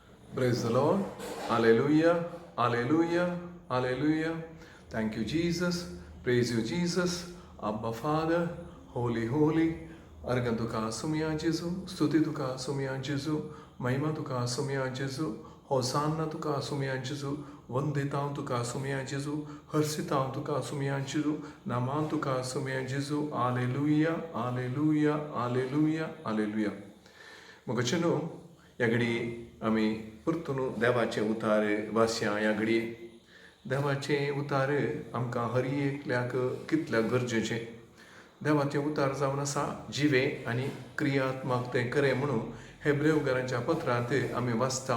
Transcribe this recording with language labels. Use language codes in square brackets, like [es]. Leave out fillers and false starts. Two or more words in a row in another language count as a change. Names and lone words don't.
[en] Praise the Lord. Hallelujah. Hallelujah. Hallelujah. Thank you, Jesus. Praise you, Jesus. Abba Father. Holy, holy. [kok] Argan tuka sumya Jesu. Stuti tuka sumya Jesu. Mahima tuka sumya Jesu. Hosanna tuka sumya Jesu. Vanditam tuka sumya Jesu. Harsitam tuka sumya Jesu. Naman tuka sumya Jesu. Hallelujah. Hallelujah. Hallelujah. Hallelujah. Mogachenu ह्या घडी आमी परतून देवाचे उतार वाचया. ह्या घडी देवाचे उतार आमकां हर एकल्याक कितल्या गरजेचे. देवाचे उतार जावन आसा जिवे आनी क्रियात्मक तें खरें म्हणून हेब्रेवकारांच्या पत्रांत आमी वाचता.